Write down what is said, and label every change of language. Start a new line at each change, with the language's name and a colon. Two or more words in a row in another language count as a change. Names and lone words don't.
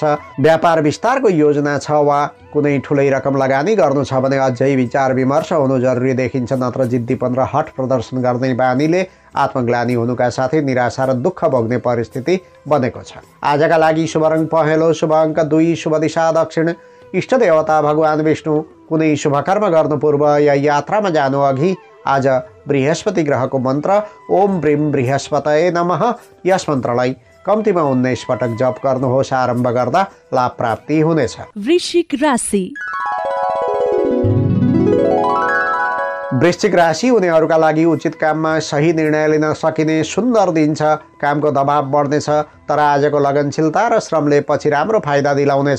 Nepali: व्यापार विस्तारको योजना छ वा कुनै ठुलै रकम लगानी गर्नु छ भने अझै विचार विमर्श हुनु जरुरी देखिन्छ, नत्र जिद्दीपन र हठ प्रदर्शन गर्ने बानीले आत्मग्लानी हुनुका साथै निराशा र दुःख भोग्ने परिस्थिति बनेको छ। आजका लागि शुभ रङ पहेँलो, शुभ अङ्क 2, शुभ दिशा दक्षिण, इष्ट देवता भगवान विष्णु। कुनै शुभ कर्म गर्नु पूर्व या यात्रामा जानु अघि आज बृहस्पति ग्रहको मन्त्र
Sanskrit: ओम ब्रीम बृहस्पतये नमः
Nepali: यस मन्त्रलाई कम्तीमा 19 पटक जप गर्नुहोस्। आरम्भ गर्दा लाभ प्राप्ति हुनेछ। वृश्चिक राशि। वृश्चिक राशि हुनेहरूका लागि उचित काममा सही निर्णय लिन सकिने सुन्दर दिन छ। कामको दबाव बढ्नेछ, तर आजको लगनशीलता र श्रमले पछि राम्रो फाइदा दिलाउनेछ।